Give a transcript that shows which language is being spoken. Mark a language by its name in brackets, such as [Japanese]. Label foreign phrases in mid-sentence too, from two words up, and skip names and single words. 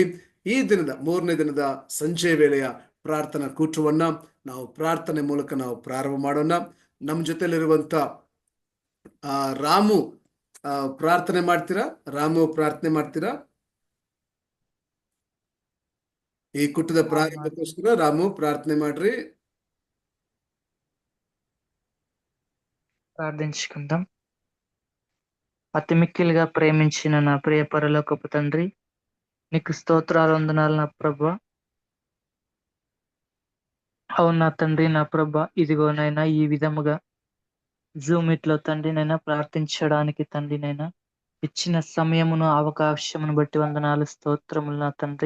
[Kannada] ಈ ದಿನದ 3ನೇ ದಿನದ ಸಂಜೆ ವೇಳೆಯ ಪ್ರಾರ್ಥನಾ ಕೂಟವನ್ನ ನಾವು ಪ್ರಾರ್ಥನೆ ಮೂಲಕ ನಾವು ಪ್ರಾರಂಭ ಮಾಡೋಣ. ನಮ್ಮ ಜೊತೆಲಿರುವಂತ ರಾಮು ಪ್ರಾರ್ಥನೆ ಮಾಡ್ತೀರಾ? ರಾಮು ಪ್ರಾರ್ಥನೆ ಮಾಡ್ತೀರಾ? ಈ ಕೂಟದ ಪ್ರಾರಂಭಕ್ಕೋಸ್ಕರ ರಾಮು ಪ್ರಾರ್ಥನೆ ಮಾಡ್ರಿ. [Telugu] ప్రార్థించుకుందాం. అతి మిక్కిలిగా ప్రేమించిన నా ప్రియ పరలోకపు తండ్రి, నీకు స్తోత్రాలు వందనాలు నా ప్రభా. అవును నా తండ్రి, నా ప్రభా, ఇదిగోనైనా ఈ విధముగా [English] Zoom meet [Telugu] లో తండ్రి నైనా ప్రార్థించడానికి తండ్రి నైనా ఇచ్చిన సమయమును అవకాశమును బట్టి వందనాలు స్తోత్రములు నా తండ్రి.